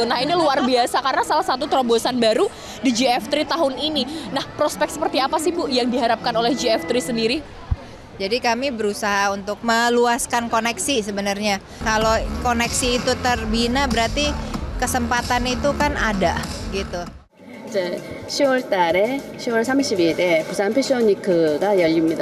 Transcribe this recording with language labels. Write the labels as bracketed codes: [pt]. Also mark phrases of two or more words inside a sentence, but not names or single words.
[id] Nah ini luar biasa karena salah satu terobosan baru di GF3 tahun ini. Nah prospek seperti apa sih Bu yang diharapkan oleh GF3 sendiri? Jadi kami berusaha untuk meluaskan koneksi sebenarnya. Kalau koneksi itu terbina berarti kesempatan itu kan ada gitu. [ko] 이제 10월 달에 10월 30일에 부산 패션 위크가 열립니다.